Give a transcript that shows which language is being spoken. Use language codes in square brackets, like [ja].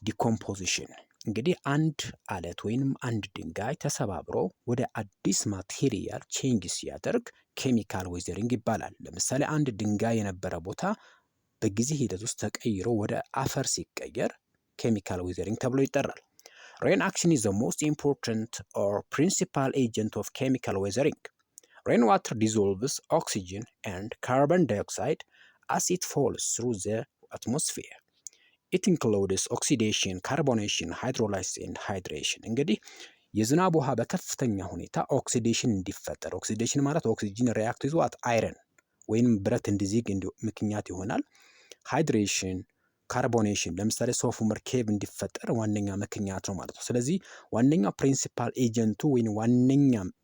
[am] ዲኮምፖዚሽን። እንግዲህ አንድ አለት ወይንም አንድ ድንጋይ ተሰባብሮ ወደ አዲስ ማቴሪያል ቼንጅ ሲያደርግ ኬሚካል ዌዘሪንግ ይባላል። ለምሳሌ አንድ ድንጋይ የነበረ ቦታ በጊዜ ሂደት ውስጥ ተቀይሮ ወደ አፈር ሲቀየር ኬሚካል ዌዘሪንግ ተብሎ ይጠራል። [en] Rain action is the most important or principal agent of chemical weathering. Rainwater dissolves oxygen and carbon dioxide as it falls through the atmosphere. It includes oxidation, carbonation, hydrolysis and hydration. [am] እንግዲህ የዝናብ ውሃ በከፍተኛ ሁኔታ ኦክሲዴሽን እንዲፈጠር፣ ኦክሲዴሽን ማለት ኦክሲጅን ሪያክት ይዞ አይረን ወይም ብረት እንዲዚግ ምክንያት ይሆናል። ሃይድሬሽን፣ ካርቦኔሽን ለምሳሌ ሶፍ ዑመር ኬቭ እንዲፈጠር ዋነኛ ምክንያት ነው ማለት ነው። ስለዚህ ዋነኛ ፕሪንሲፓል ኤጀንቱ ወይም ዋነኛ